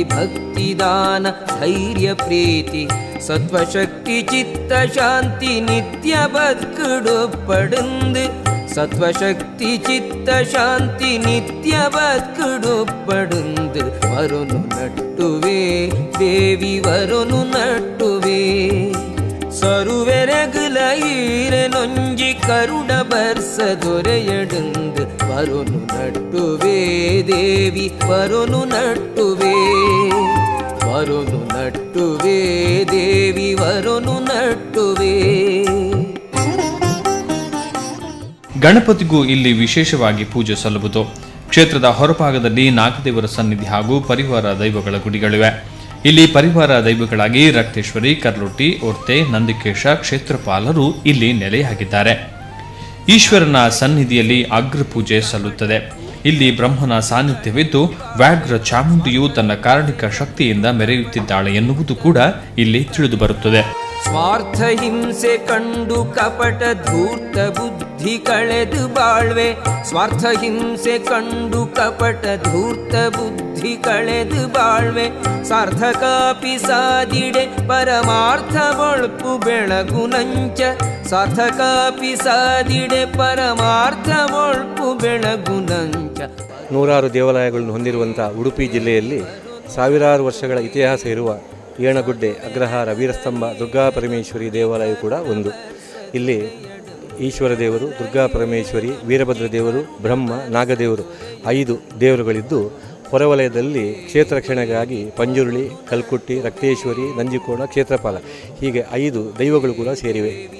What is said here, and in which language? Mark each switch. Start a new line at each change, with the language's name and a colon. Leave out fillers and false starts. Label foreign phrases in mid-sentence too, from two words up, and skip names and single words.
Tulu: ಭಕ್ತಿ ದಾನ ಧೈರ್ಯ ಪ್ರೀತಿ ಸತ್ವಶಕ್ತಿ ಚಿತ್ತ ಶಾಂತಿ ನಿತ್ಯ ಬದುಕುಡು ಪಡುಂದು ಸತ್ವಶಕ್ತಿ ಚಿತ್ತ ಶಾಂತಿ ನಿತ್ಯ ಬದುಕುಡು ಪಡುಂದು ವರನು ನಟ್ಟುವೆ ದೇವಿ ವರನು ನಟ್ಟುವೆ ಸರುವೆರಗುಲ ಈರೆ ನೊಂಜಿ ಕರುಣ ಬರ್ಸ ದೊರೆಯಡುಂದು ವರನು ನಟ್ಟುವೆ ದೇವಿ ವರನು ನಟ್ಟುವೆ ವರನು ನಟ್ಟುವೆ ದೇವಿ ವರನು ನಟ್ಟುವೆ.
Kannada: ಗಣಪತಿಗೂ ಇಲ್ಲಿ ವಿಶೇಷವಾಗಿ ಪೂಜೆ ಸಲ್ಲುವುದು. ಕ್ಷೇತ್ರದ ಹೊರಭಾಗದಲ್ಲಿ ನಾಗದೇವರ ಸನ್ನಿಧಿ ಹಾಗೂ ಪರಿವಾರ ದೈವಗಳ ಗುಡಿಗಳಿವೆ. ಇಲ್ಲಿ ಪರಿವಾರ ದೈವಗಳಾಗಿ ರಕ್ತೇಶ್ವರಿ, ಕರ್ಲೊಟ್ಟಿ, ಒರ್ತೆ, ನಂದಿಕೇಶ ಕ್ಷೇತ್ರಪಾಲರು ಇಲ್ಲಿ ನೆಲೆಯಾಗಿದ್ದಾರೆ. ಈಶ್ವರನ ಸನ್ನಿಧಿಯಲ್ಲಿ ಅಗ್ರ ಪೂಜೆ ಸಲ್ಲುತ್ತದೆ. ಇಲ್ಲಿ ಬ್ರಹ್ಮನ ಸಾನ್ನಿಧ್ಯವಿದ್ದು ವ್ಯಾಘ್ರ ಚಾಮುಂಡಿಯು ತನ್ನ ಕಾರಣಿಕ ಶಕ್ತಿಯಿಂದ ಮೆರೆಯುತ್ತಿದ್ದಾಳೆ ಎನ್ನುವುದು ಕೂಡ ಇಲ್ಲಿ ತಿಳಿದು ಬರುತ್ತದೆ.
Tulu: ಸ್ವಾರ್ಥ ಹಿಂಸೆ ಕಂಡು ಕಪಟ ಧೂರ್ತ ಬುದ್ಧಿ ಕಳೆದು ಬಾಳ್ವೆ ಸ್ವಾರ್ಥ ಹಿಂಸೆ ಕಂಡು ಕಪಟ ಧೂರ್ತ ಬುದ್ಧಿ ಕಳೆದು ಬಾಳ್ವೆ ಸಾರ್ಥಕಾಪಿ ಸಾದಿಡೆ ಪರಮಾರ್ಥ ಒಳ್ಪು ಬೆಳಗು ನಂಚ ಸಾರ್ಥಕಾಪಿ ಸಾದಿಡೆ ಪರಮಾರ್ಥ ಒಳ್ಪು ಬೆಳಗು ನಂಚ.
Kannada: ನೂರಾರು ದೇವಾಲಯಗಳನ್ನು ಹೊಂದಿರುವಂಥ ಉಡುಪಿ ಜಿಲ್ಲೆಯಲ್ಲಿ ಸಾವಿರಾರು ವರ್ಷಗಳ ಇತಿಹಾಸ ಇರುವ ಏಣಗುಡ್ಡೆ, ಅಗ್ರಹಾರ, ವೀರಸ್ತಂಭ, ದುರ್ಗಾ ಪರಮೇಶ್ವರಿ ದೇವಾಲಯ ಕೂಡ ಒಂದು. ಇಲ್ಲಿ ಈಶ್ವರ ದೇವರು, ದುರ್ಗಾ ಪರಮೇಶ್ವರಿ, ವೀರಭದ್ರ ದೇವರು, ಬ್ರಹ್ಮ, ನಾಗದೇವರು 5 ದೇವರುಗಳಿದ್ದು ಹೊರವಲಯದಲ್ಲಿ ಕ್ಷೇತ್ರ ರಕ್ಷಣೆಗಾಗಿ ಪಂಜುರುಳಿ, ಕಲ್ಕುಟ್ಟಿ, ರಕ್ತೇಶ್ವರಿ, ನಂಜಿಕೋಣ, ಕ್ಷೇತ್ರಪಾಲ ಹೀಗೆ 5 ದೈವಗಳು ಕೂಡ ಸೇರಿವೆ.